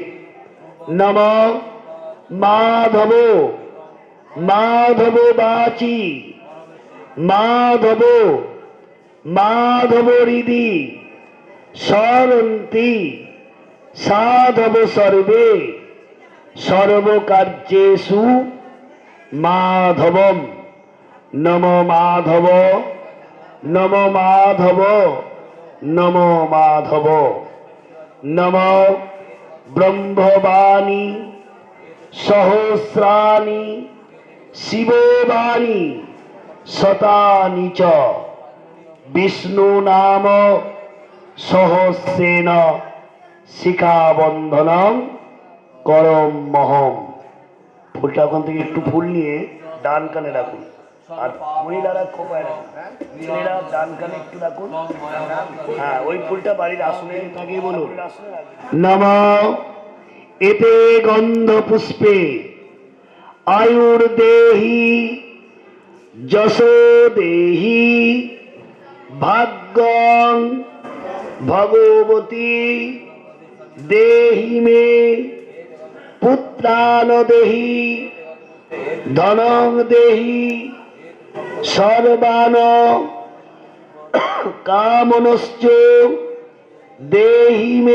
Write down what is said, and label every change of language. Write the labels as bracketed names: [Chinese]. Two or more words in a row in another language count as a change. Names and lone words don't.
[Sanskrit] नम माधव माधव वाचि माधव माधव हृदि सरन्ति साधव सर्वे सर्वकार्येषु माधवम्। नम माधव नम माधव नम माधव। नम ब्रह्मवाणी सहस्राणि शिववाणी शतानि च विष्णु नाम सहस्रेण शिखाबन्धनं करमहम। [Bangla] ফুলটা ওখান থেকে একটু ফুল নিয়ে ডান কানে রাখুন, আর মহিলারা খোপায় রাখুন, ছেলেরা ডান কানে একটু রাখুন। হ্যাঁ, ওই ফুলটা বাড়ির আসনে থাকে বলুন। [Sanskrit] नमः एते गन्ध पुष्पे आयुर्देहि यशो देहि भाग्यं भगवती देहि मे पुत्रान देहि धनं देहि सर्वान कामनश्च देहि मे।